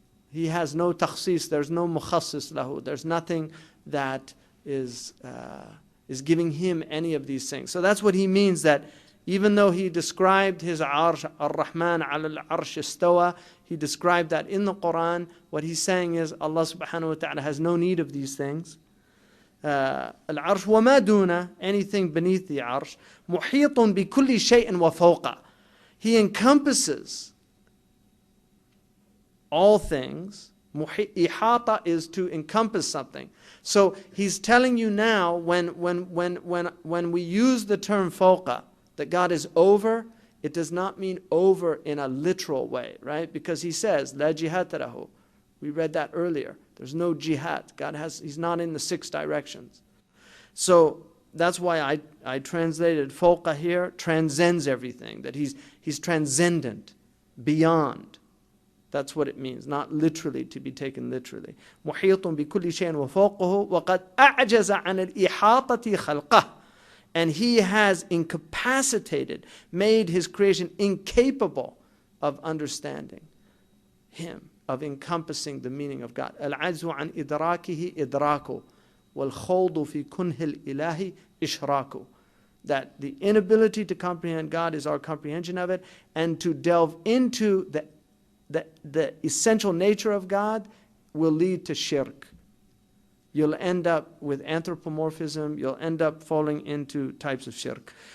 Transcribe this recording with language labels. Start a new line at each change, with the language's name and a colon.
English: He has no takhsis, there's no mukhassis lahu. There's nothing that is giving him any of these things. So that's what he means, that even though he described his arsh,
Arabic: ar-Rahman ala al-arsh istawa,
English: he described that in the Quran, what he's saying is Allah subhanahu wa ta'ala has no need of these things.
Arabic: العرش وما دونه,
English: anything beneath the arsh,
Arabic: محيط بكل شيء وفوقه.
English: He encompasses all things. Ihata is to encompass something. So he's telling you now, when we use the term fawqa, that God is over, it does not mean over in a literal way, right? Because he says,
Arabic: la jihad lahu.
English: We read that earlier. There's no jihad. He's not in the 6 directions. So that's why I translated fawqa here, transcends everything, that he's transcendent, beyond. That's what it means, not literally to be taken literally.
Arabic: محيط بكل شيء وفوقه وقد أعجز عن الإحاطة خلقه.
English: And he has incapacitated, made his creation incapable of understanding him, of encompassing the meaning of God.
Arabic: العجز عن إدراكه إدراكه والخوض في كنه الإله إشراكه.
English: That the inability to comprehend God is our comprehension of it, and to delve into the essential nature of God will lead to shirk. You'll end up with anthropomorphism, you'll end up falling into types of shirk.